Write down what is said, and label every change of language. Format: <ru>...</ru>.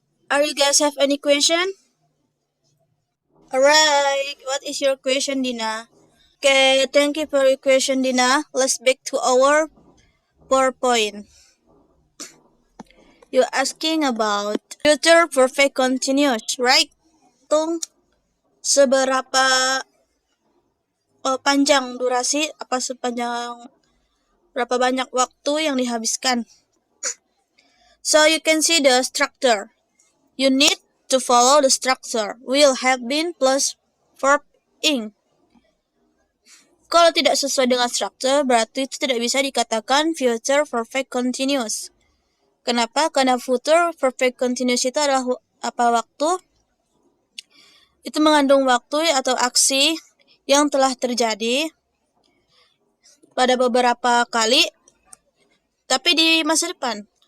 <en>Are you guys have any question? Alright, what is your question, Dina? Okay, thank you for your question, Dina. Let's back to our PowerPoint. You're asking about future perfect continuous, right?</en> <id>Tung seberapa panjang durasi, apa sepanjang berapa banyak waktu yang dihabiskan.</id> <en>So you can see the structure. You need to follow the structure. Will have been plus verb ing.</en> <id>Kalau tidak sesuai dengan structure, berarti itu tidak bisa dikatakan future perfect continuous. Kenapa? Karena future perfect continuous itu adalah apa waktu Itu mengandung waktu atau aksi yang telah terjadi pada beberapa kali, tapi di masa depan.</id>